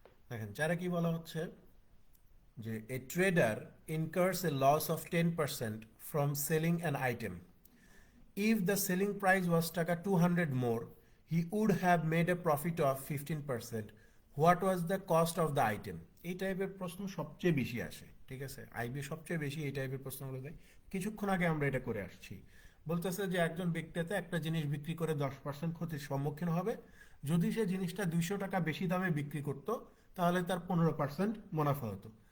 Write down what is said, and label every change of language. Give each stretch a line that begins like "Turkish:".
Bangla: দেখেন চারে কি বলা হচ্ছে যে
English: A trader incurs a loss of 10% from selling an item if the selling price was taka 200 more he would have made a profit of 15%. what was the cost of the item?
Bangla: এই টাইপের প্রশ্ন সবচেয়ে বেশি আসে, ঠিক আছে, আইবি সবচেয়ে বেশি এই টাইপের প্রশ্নগুলো দেয়। কিছুক্ষণ আগে আমরা এটা করে আসছি। বলতেছে যে একজন বিক্রেতা একটা জিনিস বিক্রি করে 10% ক্ষতির সম্মুখীন হবে, যদি সে জিনিসটা 200 টাকা বেশি দামে বিক্রি করত তাহলে তার 15% মুনাফা হতো।